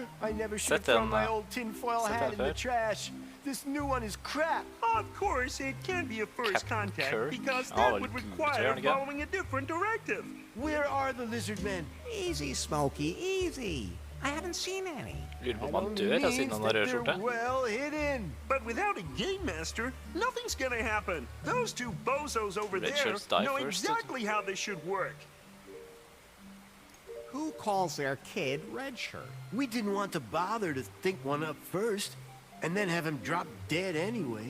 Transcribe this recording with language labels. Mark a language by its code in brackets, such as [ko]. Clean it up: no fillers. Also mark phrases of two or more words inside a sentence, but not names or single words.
[en] I never should have thrown my old tinfoil hat in the trash. This new one is crap. Of course, it can't be a first contact, because that would require following a different directive. Where are the lizard men? Easy, Smokey, easy. I haven't seen any. [no] Lurer på om han dør da, siden han har rød skjorte. [en] Well hidden. But without a game master, nothing's gonna happen. Those two bozos over Red there shirts die know first. exactly how this should work. Who calls their kid Red Shirt? We didn't want to bother to think one up first, and then have him drop dead anyway.